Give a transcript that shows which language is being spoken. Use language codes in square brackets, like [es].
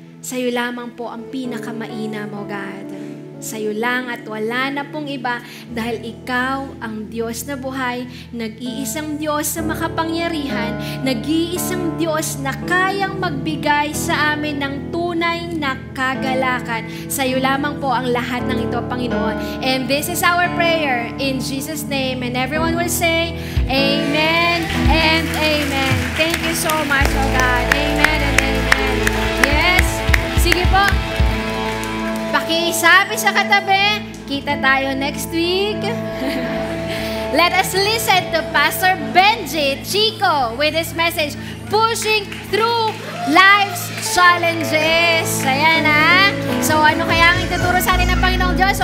[tl] Sa'yo lamang po ang pinakamainam, O God. Sa'yo lang at wala na pong iba dahil Ikaw ang Diyos na buhay, nag-iisang Diyos na makapangyarihan, nag-iisang Diyos na kayang magbigay sa amin ng tunay na kagalakan. Sa'yo lamang po ang lahat ng ito, Panginoon. [en] And this is our prayer in Jesus' name. And everyone will say, Amen and Amen. Thank you so much, O God. Amen and Amen. Yes. [tl] Sige po. Pakisabi sa katabi, kita tayo [en] next week. Let us listen to Pastor Benji Chico with his message, Pushing Through Life's Challenges. [tl] Ayan ha. So ano kaya ang ituturo sa atin ng Panginoong Diyos?